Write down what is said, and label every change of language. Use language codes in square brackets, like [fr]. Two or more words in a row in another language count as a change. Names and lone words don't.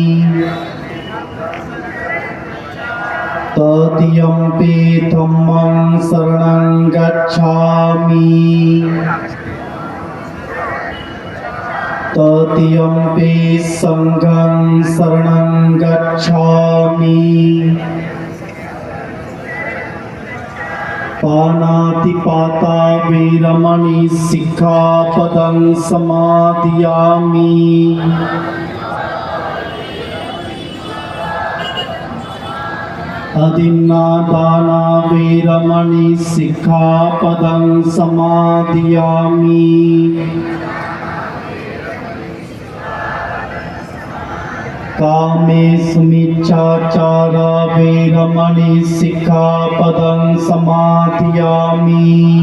[pi] तृतीयम्पि धम्मं शरणं गच्छामि तृतीयम्पि संघं शरणं गच्छामि पानातिपाता वीरमणि सिक्खापदं समादयामि अदिन्नादाना वीरमणि सिक्खापदं समादयामि कामेषु मिच्छाचारा वीरमणि सिक्खापदं समादयामि